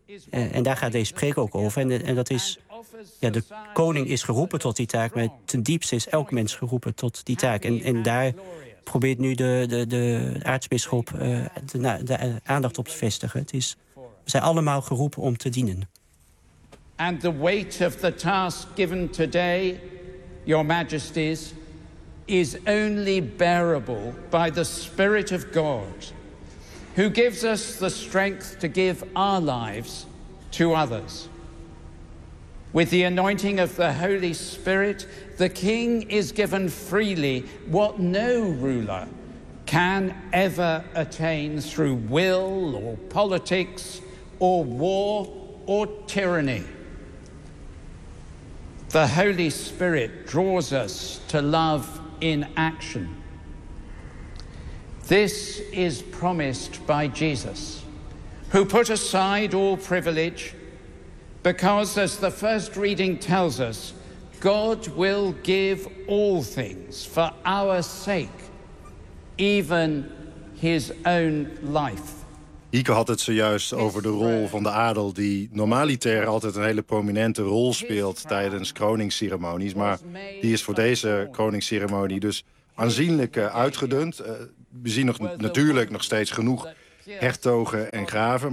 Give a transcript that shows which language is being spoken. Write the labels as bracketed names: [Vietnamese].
[Dutch] En daar gaat deze preek ook over. En dat is, ja, de koning is geroepen tot die taak. Maar ten diepste is elk mens geroepen tot die taak. En daar probeert nu de aartsbisschop de aandacht op te vestigen. We zijn allemaal geroepen om te dienen. [English] And the weight of the task given today, your majesties, is only bearable by the Spirit of God, who gives us the strength to give our lives to others. With the anointing of the Holy Spirit, the King is given freely what no ruler can ever attain through will or politics or war or tyranny. The Holy Spirit draws us to love in action. This is promised by Jesus, who put aside all privilege because, as the first reading tells us, God will give all things for our sake, even his own life. [Dutch] Hieke had het zojuist over de rol van de adel die normaliter altijd een hele prominente rol speelt tijdens kroningsceremonies. Maar die is voor deze kroningsceremonie dus aanzienlijk uitgedund. We zien natuurlijk nog steeds genoeg hertogen en graven.